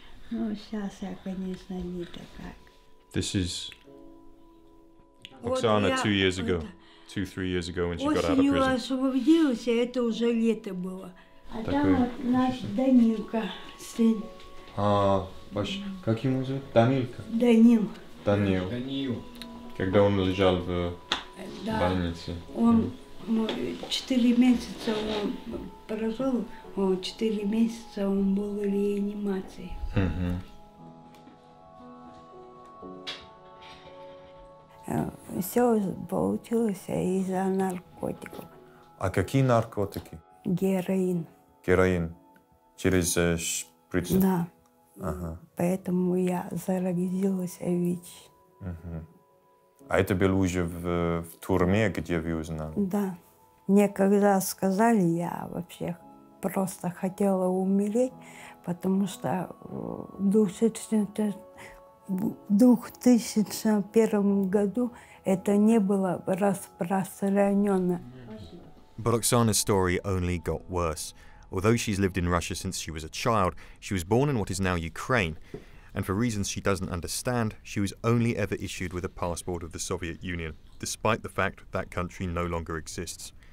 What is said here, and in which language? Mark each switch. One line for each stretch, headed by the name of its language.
Russian: Ну, сейчас я, конечно, не такая.
English: This is Oksana 2 years ago. 2-3 years ago when she got out of
Russian: Осенью
English: prison.
Russian: освободилась, это уже лето было. А там вот наш Данилка, сын. Как ему зовут? Данилка? Данил. Данил. Когда он лежал в больнице. Он 4 месяца он прожил, 4 месяца он был в реанимации. Все получилось из-за наркотиков. А какие наркотики? Героин. Героин. Через шприцы? Да. Ага. Поэтому я заразилась ВИЧ. А это было уже в тюрьме, где вы узнали? Да. Мне когда сказали, я вообще просто хотела умереть, потому что в 2001 году это не было распространено.
English: But Oksana's story only got worse. Although she's lived in Russia since she was a child, she was born in what is now Ukraine. And for reasons she doesn't understand, she was only ever issued with a passport of the Soviet Union, despite the fact that country no longer exists.